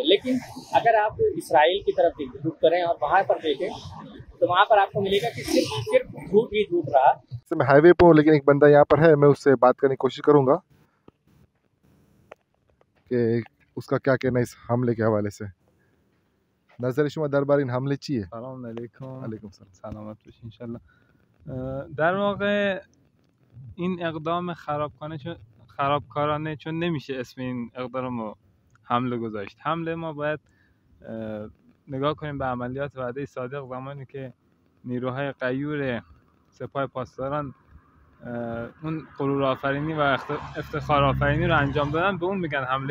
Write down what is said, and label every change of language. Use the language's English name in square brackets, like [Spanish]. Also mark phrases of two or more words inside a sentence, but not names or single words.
[Hindi] लेकिन अगर आप इसराइल की तरफ रुख करें और वहाँ पर देखें तो वहाँ पर आपको मिलेगा कि सिर्फ झूठ ही झूठ रहा। मैं हाईवे पे हूँ, लेकिन एक बंदा यहाँ पर है, मैं उससे बात करने की कोशिश करूँगा कि उसका क्या कहना है इस हमले के हवाले से। [Persian] नजर شما درباره این حمله چیه؟ سلام علیکم. علیکم سلام. سلامت باشین انشالله. در واقع این اقدام خرابکارانه چون نمیشه اسم این اقدام رو حمله گذاشت. حمله ما باید نگاه کنیم به عملیات وعده صادق، زمانی که نیروهای غیور سپاه پاسداران اون غرور آفرینی و افتخار آفرینی رو انجام دادن، به اون میگن حمله.